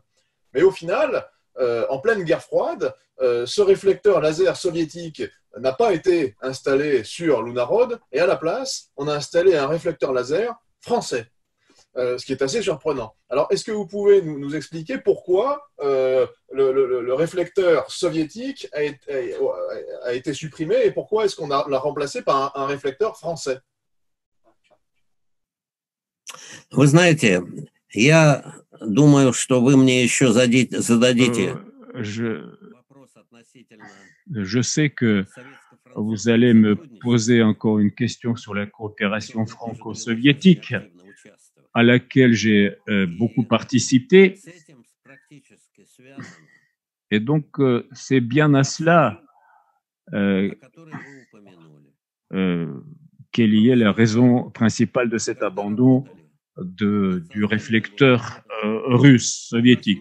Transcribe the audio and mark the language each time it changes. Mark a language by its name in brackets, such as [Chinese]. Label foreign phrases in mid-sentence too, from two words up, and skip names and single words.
[French] Mais au final, en pleine guerre froide, ce réflecteur laser soviétique n'a pas été installé sur Lunarod et à la place, on a installé un réflecteur laser français. Ce qui est assez surprenant. Alors, est-ce que vous pouvez nous expliquer pourquoi le réflecteur soviétique a été supprimé et pourquoi est-ce qu'on l'a remplacé par un réflecteur français? [Russian] Вы знаете, я думаю, что вы мне еще зададите. [French] Je sais que vous allez me poser encore une question sur la coopération franco-soviétique, à laquelle j'ai beaucoup participé. Et donc, c'est bien à cela qu'est liée la raison principale de cet abandon du réflecteur russe, soviétique.